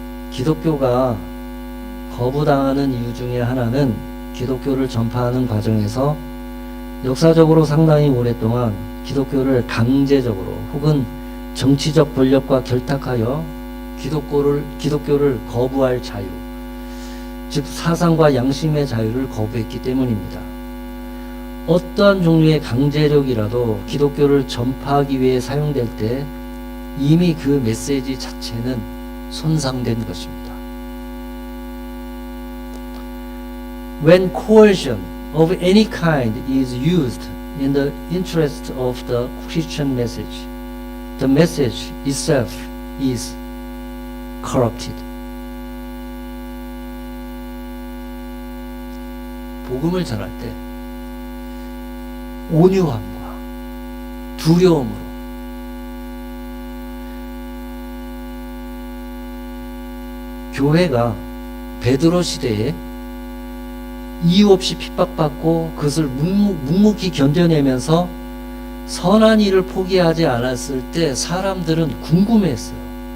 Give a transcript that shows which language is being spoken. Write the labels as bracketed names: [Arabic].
[Korean] 기독교가 거부당하는 이유 중에 하나는 기독교를 전파하는 과정에서 역사적으로 상당히 오랫동안 기독교를 강제적으로 혹은 정치적 권력과 결탁하여 기독교를 거부할 자유, 즉 사상과 양심의 자유를 거부했기 때문입니다. 어떠한 종류의 강제력이라도 기독교를 전파하기 위해 사용될 때 이미 그 메시지 자체는 손상된 것입니다. [English] When coercion of any kind is used in the interest of the Christian message, the message itself is corrupted. [Korean] 복음을 전할 때 온유함과 두려움으로 교회가 베드로 시대에 이유 없이 핍박받고 그것을 묵묵히 견뎌내면서 선한 일을 포기하지 않았을 때 사람들은 궁금해했어요.